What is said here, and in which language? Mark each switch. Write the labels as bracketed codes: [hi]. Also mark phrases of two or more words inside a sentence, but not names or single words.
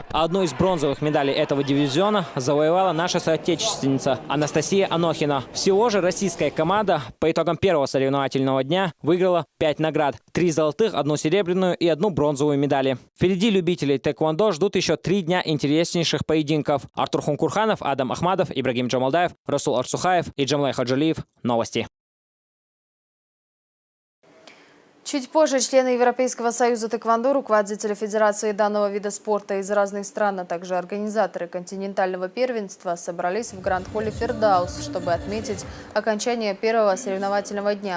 [ru] А одну из бронзовых медалей этого дивизиона завоевала наша соотечественница Анастасия Анохина. Всего же российская команда по итогам первого соревновательного дня выиграла 5 наград. 3 золотых, 1 серебряную и 1 бронзовую медали. Впереди любителей тэквондо ждут еще 3 дня интереснейших поединков. Артур Хункурханов, Адам Ахмадов, Ибрагим Джамалдаев, Расул Арцухаев и Джамлай Хаджалиев. Новости. Чуть позже члены Европейского союза тэквондо, руководители федерации данного вида спорта из разных стран, а также организаторы континентального первенства собрались в Гранд-холле «Фердаус», чтобы отметить окончание первого соревновательного дня.